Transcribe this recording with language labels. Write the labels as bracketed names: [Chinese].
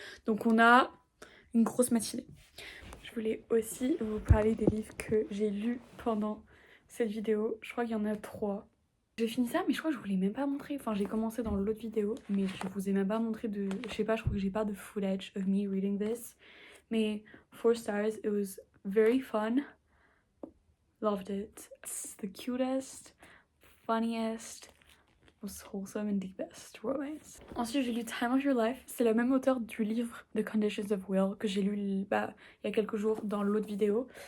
[French] Donc on a une grosse matinée. Je voulais aussi vous parler des livres que j'ai lus pendant cette vidéo. Je crois qu'il y en a 3. J'ai fini ça, mais je crois que je vous l'ai même pas montré. Enfin, j'ai commencé dans l'autre vidéo, mais je vous ai même pas montré de... Je sais pas, je crois que j'ai pas de [English] footage of me reading this. Mais 4 stars, it was very fun. Loved it. It's the cutest, funniest, most wholesome and deepest romance. [French] Ensuite, j'ai lu Time of Your Life. C'est le même auteur du livre The Conditions of Will que j'ai lu il y a quelques jours dans l'autre vidéo.